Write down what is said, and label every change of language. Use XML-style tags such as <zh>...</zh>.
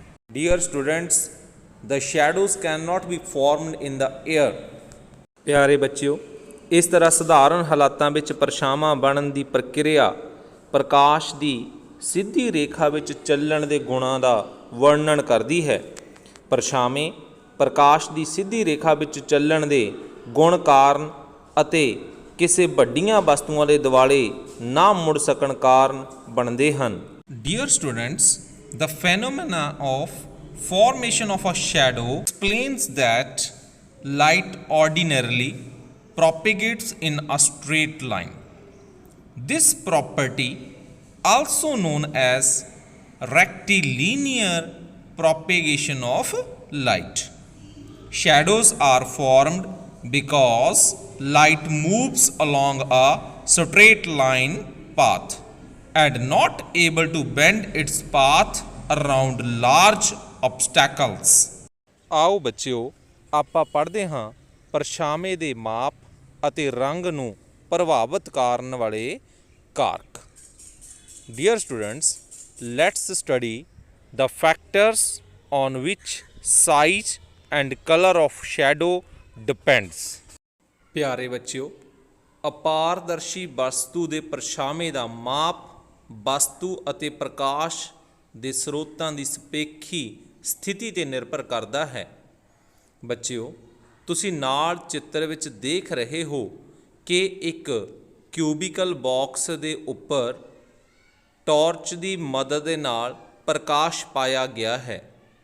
<en>Dear students, the shadows cannot be formed in the air.</en> <pa>ਪਿਆਰੇ ਬੱਚਿਓ, ਇਸ ਤਰ੍ਹਾਂ ਸਧਾਰਨ ਹਾਲਾਤਾਂ ਵਿੱਚ ਪਰਛਾਵਾਂ ਬਣਨ ਦੀ ਪ੍ਰਕਿਰਿਆ ਪ੍ਰਕਾਸ਼ ਦੀ ਸਿੱਧੀ ਰੇਖਾ ਵਿੱਚ ਚੱਲਣ ਦੇ ਗੁਣਾਂ ਦਾ ਵਰਣਨ ਕਰਦੀ ਹੈ। ਪਰਛਾਵੇਂ ਪ੍ਰਕਾਸ਼ ਦੀ ਸਿੱਧੀ ਰੇਖਾ ਵਿੱਚ ਚੱਲਣ ਦੇ ਗੁਣ ਕਾਰਨ ਅਤੇ ਕਿਸੇ ਵੱਡੀਆਂ ਵਸਤੂਆਂ ਦੇ ਦੁਆਲੇ ਨਾ ਮੁੜ ਸਕਣ ਕਾਰਨ ਬਣਦੇ ਹਨ।</pa> <en>Dear students, the phenomena of formation of a shadow explains that light ordinarily propagates in a straight line. This property, also known as rectilinear propagation of light. Shadows are formed because light moves along a straight line path and not able to bend its path around large obstacles.</en> <pa>ਆਓ ਬੱਚਿਓ, ਆਪਾਂ ਪੜ੍ਹਦੇ ਹਾਂ ਪਰਛਾਵੇਂ ਦੇ ਮਾਪ ਅਤੇ ਰੰਗ ਨੂੰ ਪ੍ਰਭਾਵਿਤ ਕਰਨ ਵਾਲੇ ਕਾਰਕ।</pa> <en>Dear students, let's study the factors on which size and color of shadow depends.</en> <pa>ਪਿਆਰੇ ਬੱਚਿਓ, ਅਪਾਰਦਰਸ਼ੀ ਵਸਤੂ ਦੇ ਪਰਛਾਵੇਂ ਦਾ ਮਾਪ ਵਸਤੂ ਅਤੇ ਪ੍ਰਕਾਸ਼ ਦੇ ਸਰੋਤਾਂ ਦੀ ਸਪੇਖੀ ਸਥਿਤੀ 'ਤੇ ਨਿਰਭਰ ਕਰਦਾ ਹੈ। ਬੱਚਿਓ, ਤੁਸੀਂ ਨਾਲ ਚਿੱਤਰ ਵਿੱਚ ਦੇਖ ਰਹੇ ਹੋ ਕਿ ਇੱਕ ਕਿਊਬਿਕਲ ਬਾਕਸ ਦੇ ਉੱਪਰ ਟਾਰਚ ਦੀ ਮਦਦ ਦੇ ਨਾਲ ਪ੍ਰਕਾਸ਼ ਪਾਇਆ ਗਿਆ ਹੈ।</pa>